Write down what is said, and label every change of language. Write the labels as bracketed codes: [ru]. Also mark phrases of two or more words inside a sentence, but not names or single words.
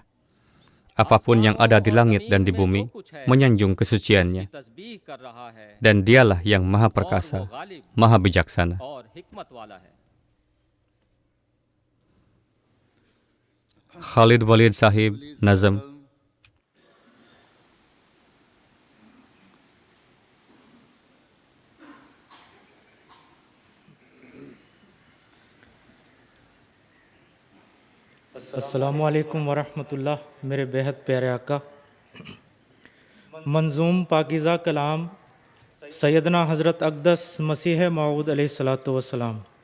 [id] Apapun yang ada di langit dan di bumi menyanjung kesuciannya. Dan Dialah yang Maha Perkasa, Maha Bijaksana. [ur] Khalid Walid Sahib, Nazm. السلام علیکم ورحمۃ اللہ. میرے بےحد پیارے آقا، منظوم پاکیزہ کلام سیدنا حضرت اقدس مسیح موعود علیہ الصلوۃ والسلام.